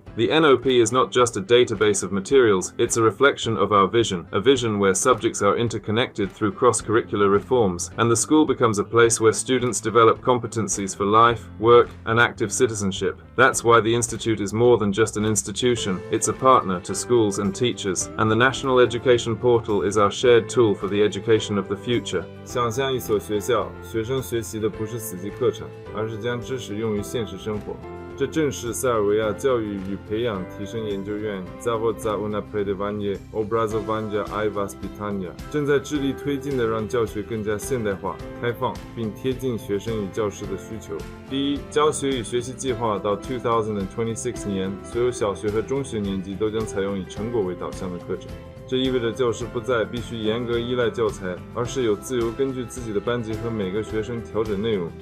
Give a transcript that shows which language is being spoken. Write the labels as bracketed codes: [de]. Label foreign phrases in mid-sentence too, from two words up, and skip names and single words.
[en] The NOP is not just a database of materials, it's a reflection of our vision, a vision where subjects are interconnected through cross-curricular reforms, and the school becomes a place where students develop competencies for life, work, and active citizenship. That's why the Institute is more than just an institution, it's a partner to schools and teachers, and the National Education Portal is our shared tool for the education of the future. [zh] 想象一所学校，学生学习的不是死记课程，而是将知识用于现实生活。这正是塞尔维亚教育与培养提升研究院 Zavod za unapređivanje obrazovanja I vaspitanja 正在致力推进的，让教学更加现代化、开放，并贴近学生与教师的需求。第一，教学与学习计划到2026年，所有小学和中学年级都将采用以成果为导向的课程。这意味着教师不再必须严格依赖教材，而是有自由根据自己的班级和每个学生调整内容。